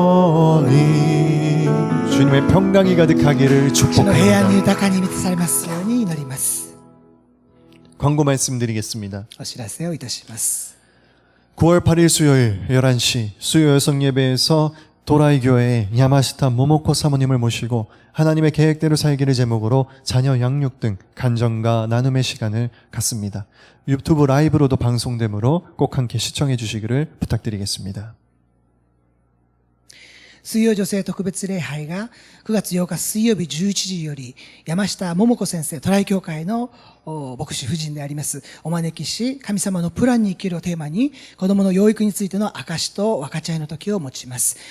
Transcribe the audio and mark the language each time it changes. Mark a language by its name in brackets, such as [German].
[Korean] 하나님의 평강이 가득하기를 [Japanese] 主の平安に豊かに満たされますように祈ります。 [Korean] 광고 말씀드리겠습니다. [Japanese] お知らせをいたします。 [Korean] 9월 8일 수요일 11시 수요 여성 예배에서 도라이 교회의 야마시타 모모코 사모님을 모시고 하나님의 계획대로 살기를 제목으로 자녀 양육 등 간정과 나눔의 시간을 갖습니다. 유튜브 라이브로도 방송되므로 꼭 함께 시청해 주시기를 부탁드리겠습니다. [Japanese] 水曜女性特別礼拝が9月8日水曜日11時より山下桃子先生、トライ教会の牧師夫人であります。お招きし、神様のプランに生きるをテーマに子供の養育についての証と分かち合いの時を持ちます。